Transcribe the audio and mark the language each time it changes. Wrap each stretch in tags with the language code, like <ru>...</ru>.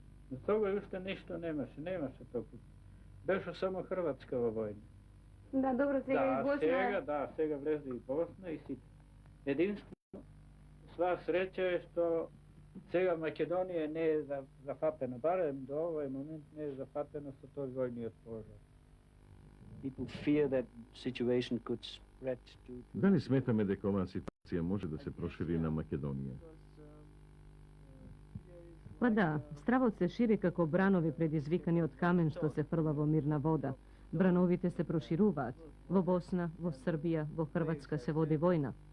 <mk>Но тога уште нешто немаше толку. Беше само Хрватска во војна. Да, добро, сега и Босна. Сега влезе и Босна и сите. Единствено, сва среќа е што сега Македонија не е зафатена, барем до овој момент не е зафатена со тој војниот пожар.</mk> <en>People fear that situation could spread to...</en> <mk>Дали сметаме дека оваа ситуација може да се прошири на Македонија? Па да, стравот се шири како бранови предизвикани од камен што се фрла во мирна вода. Брановите се прошируваат. Во Босна, во Србија, во Хрватска се води војна.</mk>